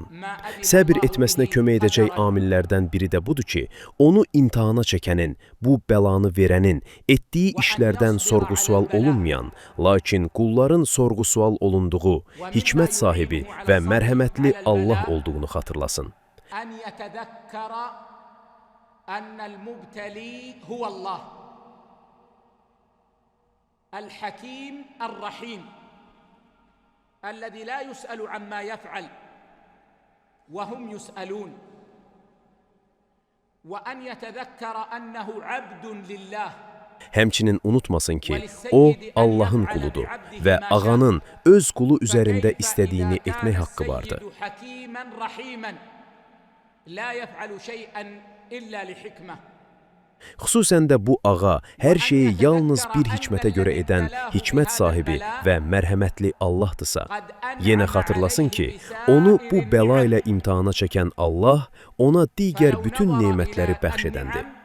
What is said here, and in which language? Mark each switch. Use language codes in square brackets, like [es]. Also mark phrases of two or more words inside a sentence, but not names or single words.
[az] Səbir etməsinə kömək edəcək amillərdən biri də budur ki, onu imtihana çəkənin, bu bəlanı verənin, etdiyi işlərdən sorğu-sual olunmayan, lakin qulların sorğu-sual olunduğu, hikmət sahibi və mərhəmətli Allah olduğunu xatırlasın. [ar] الحكيم الرحيم الذي لا يسأل عما يفعل وهم يسألون وأن يتذكر أنه عبد لله. [az] Həmçinin unutmasın ki, o Allahın quludur və ağanın öz qulu üzərində istədiyini etmək haqqı vardır. Xüsusən də bu ağa hər şeyi yalnız bir hikmətə görə edən hikmət sahibi və mərhəmətli Allahdırsa, yenə xatırlasın ki, onu bu bəla ilə imtihana çəkən Allah ona digər bütün nemətləri bəxş edəndir.